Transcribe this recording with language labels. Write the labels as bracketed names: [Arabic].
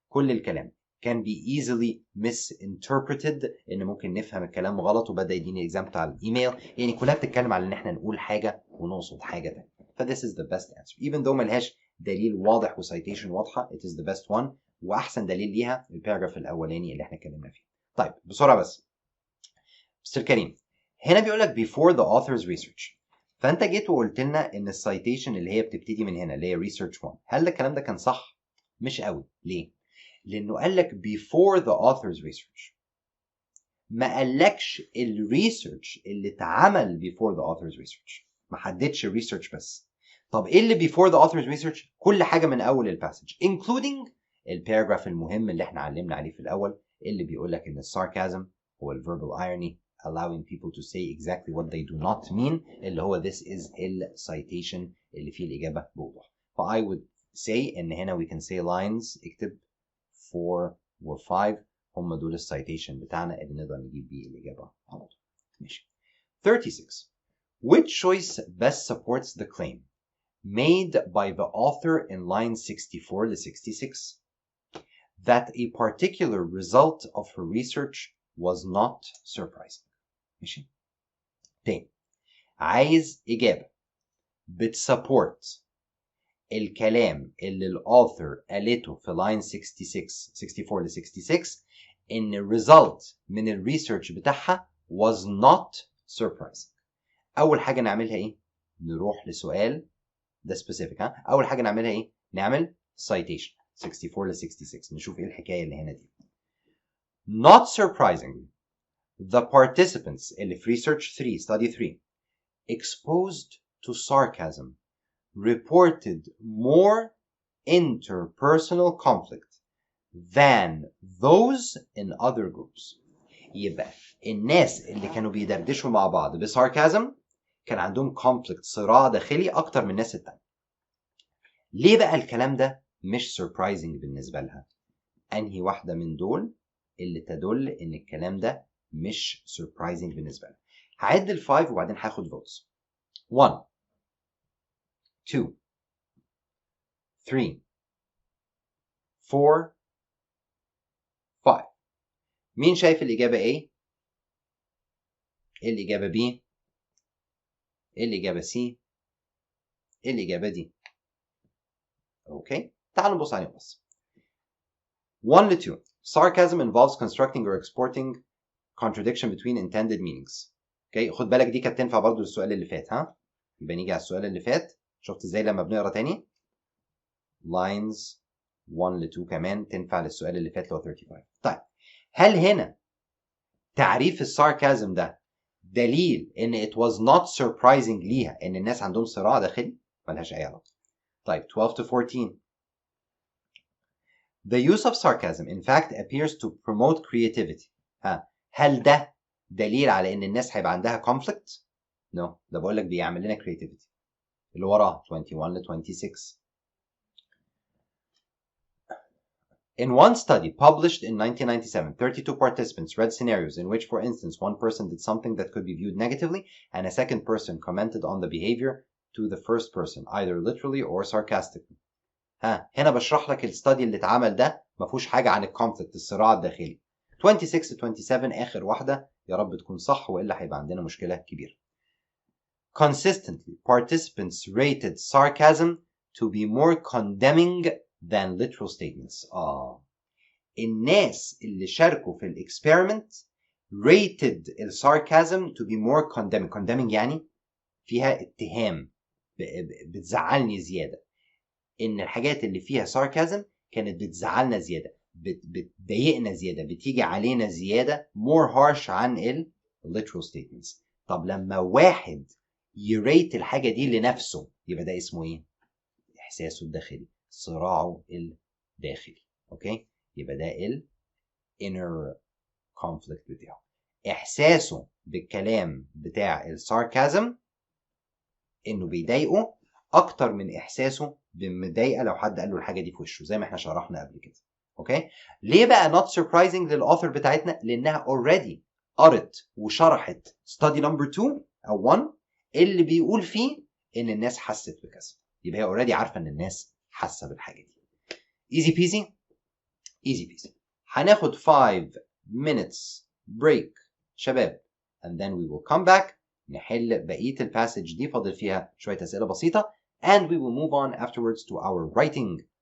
[Arabic] كل الكلام [English] can be easily misinterpreted، [Arabic] ان ممكن نفهم الكلام غلط، وبدا يديني example على الايميل. يعني كلها بتتكلم على ان احنا نقول حاجه ونقصد حاجه تانية. ف [English] this is the best answer even though [Arabic] ملهاش دليل واضح وسايتيشن واضحه. [English] it is the best one، [Arabic] واحسن دليل ليها الباراجراف الاولاني اللي احنا اتكلمنا فيه. طيب بسرعه بس مستر كريم، هنا بيقول لك [English] before the author's research، [Arabic] فانت جيت وقلت لنا ان السايتيشن اللي هي بتبتدي من هنا اللي هي research 1، هل ده الكلام ده كان صح؟ مش قوي. ليه؟ لانه قال لك [English] before the author's research، [Arabic] ما قالكش الريسيرش اللي اتعمل before the author's research، ما حددش الريسيرش بس. طب ايه اللي [English] before the author's research؟ [Arabic] كل حاجه من اول الباسج including الباراجراف المهم اللي احنا علمنا عليه في الاول، اللي بيقول لك ان الساركازم هو ال [English] verbal irony allowing people to say exactly what they do not [Arabic] mean، اللي هو [English] this is citation [Arabic] اللي فيه الإجابة بوضوح. ف [English] I would say [Arabic] إن هنا [English] we can say lines، [Arabic] اكتب 4 و 5 هم دول السايتيشن بتاعنا اللي نقدر نجيب بيه الإجابة على طول. ماشي. 36. [English] Which choice best supports the claim made by the author in line 64 to 66 that a particular result of her research was not surprising؟ ماشي. [Arabic] تاني، عايز إجابة بتسبورت الكلام اللي الأوثر قالته في لاين 64 ل 66 إن الريزلت من الريسيرش بتاعها [English] was not surprising. [Arabic] أول حاجة نعملها إيه؟ نروح لسؤال ده specific. أول حاجة نعملها إيه؟ نعمل citation 64 ل 66، نشوف إيه الحكاية اللي هنا دي. [English] Not surprisingly, the participants [Arabic] اللي في [English] research 3 study 3 exposed to sarcasm reported more interpersonal conflict than those in other groups. [Arabic] يبقى الناس اللي كانوا بيدردشوا مع بعض بساركازم كان عندهم conflict، صراع داخلي أكتر من الناس التانية. ليه بقى الكلام ده مش surprising بالنسبة لها؟ أنهي واحدة من دول اللي تدل إن الكلام ده مش surprising بالنسبة لها؟ هعد ال 5 وبعدين هاخد votes. 1 2 3 4 5. مين شايف الإجابة A؟ الإجابة B؟ الإجابة C؟ الإجابة D؟ أوكي، تعالوا نبص عليهم بس. 1 ل 2. [English] Sarcasm involves constructing or exporting contradiction between intended meanings. [Arabic] اوكي، خد بالك دي كانت تنفع برضو للسؤال اللي فات. يبقى نيجي على السؤال اللي فات، شفت ازاي لما بنقرا تاني؟ lines 1 ل 2 كمان تنفع للسؤال اللي فات اللي هو 35. طيب هل هنا تعريف الساركازم ده دليل ان [English] it was not surprising [Arabic] ليها ان الناس عندهم صراع داخلي؟ ملهاش اي علاقه. طيب 12 to 14. [English] The use of sarcasm in fact appears to promote creativity. [Arabic] هل ده دليل على ان الناس هيبقى عندها conflict؟ No، ده بقول لك بيعمل لنا creativity. اللي وراه 21 ل 26. [English] In one study published in 1997, 32 participants read scenarios in which, for instance, one person did something that could be viewed negatively and a second person commented on the behavior to the first person, either literally or sarcastically. [Arabic] هنا بشرح لك الستادي اللي اتعمل ده ما فيهوش حاجة عن الكونفليكت، الصراع الداخلي. 26 to 27 آخر واحدة، يا رب تكون صح وإلا هيبقى عندنا مشكلة كبيرة. [English] consistently participants rated sarcasm to be more condemning than literal statements. [Arabic] الناس اللي شاركوا في الاكسبيرمنت rated الساركازم [English] to be more condemning [Arabic] يعني فيها اتهام، بتزعلني زيادة. إن الحاجات اللي فيها ساركازم كانت بتزعلنا زيادة، بتضايقنا زيادة، بتيجي علينا زيادة [English] more harsh [Arabic] عن ال literal statements. طب لما واحد يريت الحاجة دي لنفسه يبقى ده اسمه إيه؟ إحساسه الداخلي، صراعه الداخلي. أوكي؟ يبقى ده ال inner conflict بتاعه، إحساسه بالكلام بتاع الساركازم إنه بيضايقه أكتر من إحساسه بمضايقة لو حد قال له الحاجة دي في وشه، زي ما إحنا شرحنا قبل كده. أوكي؟ ليه بقى [English] not surprising [Arabic] للأوثر بتاعتنا؟ لأنها already قرت وشرحت study number 2 أو 1 اللي بيقول فيه إن الناس حست بكذا، يبقى هي already عارفة إن الناس حاسة بالحاجة دي. [English] easy peasy easy peasy. [Arabic] هناخد [English] 5 minutes break [Arabic] شباب [English] and then we will come back [Arabic] نحل بقية الباسج دي، فاضل فيها شوية أسئلة بسيطة [English] and we will move on afterwards to our writing.